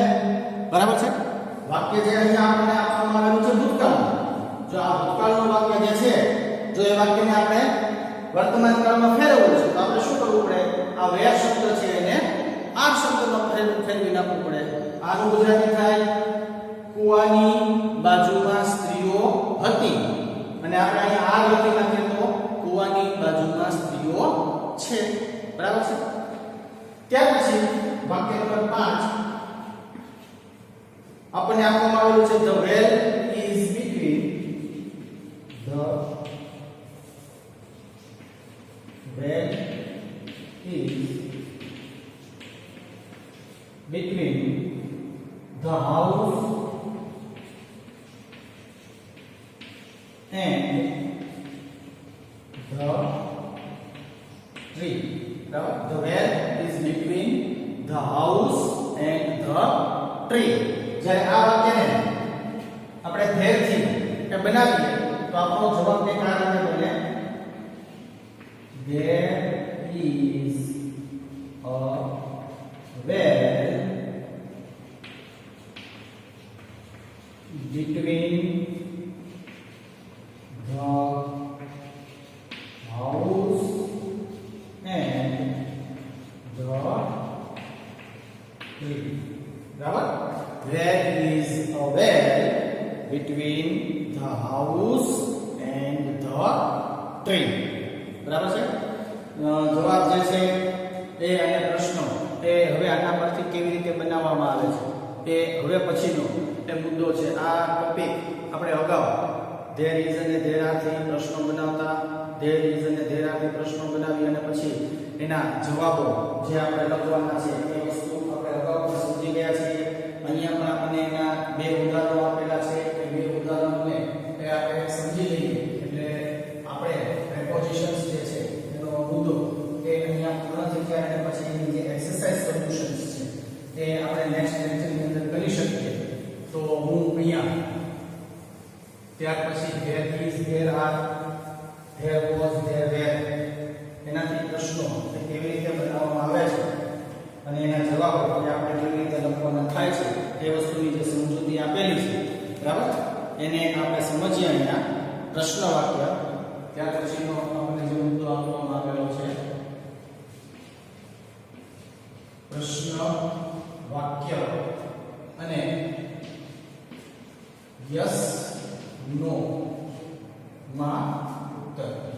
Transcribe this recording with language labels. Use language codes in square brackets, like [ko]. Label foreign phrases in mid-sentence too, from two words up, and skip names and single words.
[gu] બરાબર છે? વાક્ય જે અહીંયા આપણને આપવામાં આવેલું છે ભૂતકાળનું. જો આ ભૂતકાળનું વાક્ય જે છે જો એ વાક્યને આપણે વર્તમાન કાળમાં ફેરવવું છે તો આપણે શું કરવું પડે? આ where શબ્દ છે એને આ શબ્દમાં ફેરવી નાખવું પડે. આનું ગુજરાતી થાય કુવાની બાજુમાં સ્ત્રીઓ હતી અને આપણે અહીંયા આ લખી નાખીએ તો કુવાની બાજુમાં સ્ત્રીઓ છે. બરાબર છે? ત્યાર પછી વાક્ય નંબર 5 આપણને આપવામાં આવેલું છે [en] the well is between the well is between the house and the tree. The well is between the house and the tree. [gu] જ્યારે આ વાક્યને આપણે ધ્યેયથી એ બનાવીએ તો આપણો જવાબ કંઈક આ રીતે બને [en] there is a well between the house and the tree. [gu] બરાબર? [en] There is a well between the house and the tree. [gu] બરાબર છે? જવાબ જે છે એ અને પ્રશ્નો એ હવે આના પરથી કેવી રીતે બનાવવામાં આવે છે એ હવે પછીનો એ મુદ્દો છે. આ ટોપિક આપણે અગાઉ [en] there is [gu] અને [en] there are [gu] થી પ્રશ્નો બનાવતા, [en] there is [gu] અને [en] there are [gu] થી પ્રશ્નો બનાવી અને પછી એના જવાબો જે આપણે લખવાના છે એ વસ્તુ આપણે અગાઉ સમજી ગયા છીએ. અહીંયા પણ આપણને એના બે ઉદાહરણો આપેલા છે. એ બે ઉદાહરણોને એ આપણે સમજી લઈએ એટલે આપણે પ્રેપોઝિશન્સ જે છે એનો મુદ્દો એ અહીંયા પૂર્ણ થઈ જાય અને પછી એની જે [en] exercise solutions [gu] છે એ આપણે નેક્સ્ટ લેક્ચરની અંદર કરી શકીએ. તો હું અહીંયા ત્યાર પછી [en] there is there are there was there were [gu] એનાથી પ્રશ્નો એ કેવી રીતે બનાવવામાં આવે છે અને એના જવાબો એ આપણે કેવી રીતે લખવાના થાય છે એ વસ્તુની જે સમજૂતી આપેલી છે. બરાબર? એને આપણે સમજીએ. અહીંયા પ્રશ્ન વાક્ય ત્યાર પછીનો આપણને જે મુદ્દો આપવામાં આવેલો છે પ્રશ્ન વાક્ય અને [en] yes no [gu] માં ઉત્તર.